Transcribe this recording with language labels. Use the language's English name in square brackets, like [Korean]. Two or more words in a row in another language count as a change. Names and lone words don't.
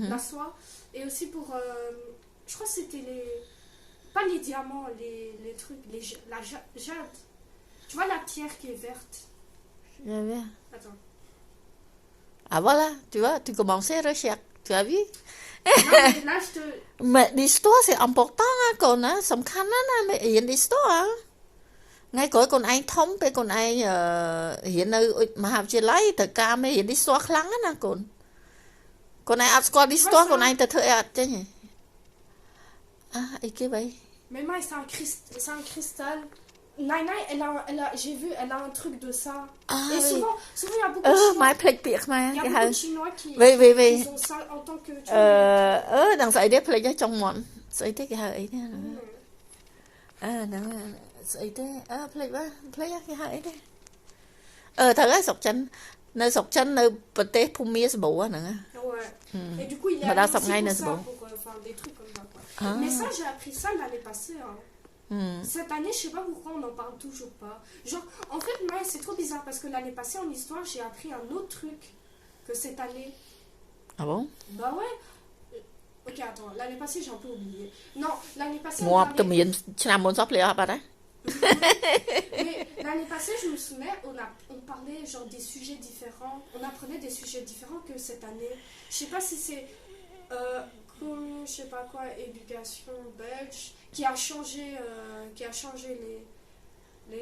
[French] la soie, et aussi pour, je crois que c'était pas les diamants, les trucs, la jade. Tu vois la pierre qui est verte. J'ai vu. Attends. Ah voilà, tu vois, tu commençais à rechercher, tu as vu. Non, mais là, je te... Mais l'histoire c'est important hein, [Khmer] con á សំខាន់ណាស់ណារៀន histoire ថ្ងៃក្រោយកូនឯងធំពេលកូនឯងរៀននៅមហាវិទ្យាល័យត្រូវការមេរៀន histoire ខ្លាំងណាស់កូនឯងអត់ស្គាល់ histoire កូនឯងទៅធ្វើអីអត់ចេញទេអីគេបី [French] Mais moi, c'est un cristal. Naina, elle a un truc de ça. Ah, Et oui. souvent, il y a beaucoup de ម៉ែ Chinois, [Khmer] ភ្លេចពាក្យខ្មែរ [French] il y a [Khmer] គេហៅ [French] beaucoup de Chinois qui Oui. ont ça en tant que... Tu [Khmer] ដឹងស្អីទេភ្លេចហើយចុងមាត់ស្អីទេគេហៅអីទេហ្នឹងស្អីទេភ្លេចគេហៅអីទេត្រូវហើយស្រុកចិននៅស្រុកចិននៅប្រទេសភូមាសបូហ្នឹង [French] Ouais. Et du coup, il y a Madame aussi Sapnay, pour n'est-ce ça, pas? pour des trucs comme ça. Quoi. Ah. Mais ça, j'ai appris ça l'année passée. Hein. Cette année, je sais pas pourquoi on n'en parle toujours pas. Genre, en fait, moi, c'est trop bizarre parce que l'année passée, en histoire, j'ai appris un autre truc que cette année. Ah bon Bah ouais. Ok, attends, l'année passée, j'ai un peu oublié. Non, l'année passée, on [Khmer] ងាប់ទៅ [French] parlait... [Khmer] មានឆ្នាំមុនសោះភ្លេចអស់បាត់ហើយ [French] Mais l'année passée, je me souviens, on parlait genre des sujets différents. On apprenait des sujets différents que cette année. Je sais pas si c'est je sais pas quoi, éducation belge qui a changé les